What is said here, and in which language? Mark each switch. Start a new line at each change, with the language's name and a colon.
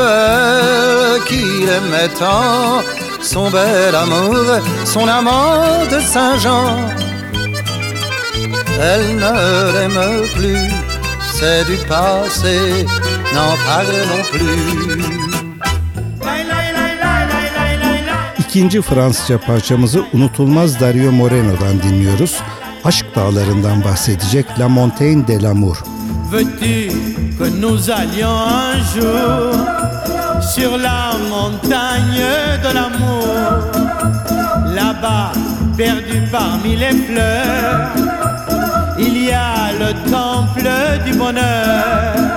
French: Elle qui l'aimait tant, son bel amour, son amant de Saint-Jean. Elle ne l'aime plus, c'est du passé, n'en parlons plus.
Turkish: İkinci Fransızca parçamızı unutulmaz Dario Moreno'dan dinliyoruz. Aşk dağlarından bahsedecek La Montagne de l'Amour.
French: Veux-tu que nous allions un jour sur la montagne de l'amour? Là-bas, perdu parmi les fleurs, il y a le temple du bonheur.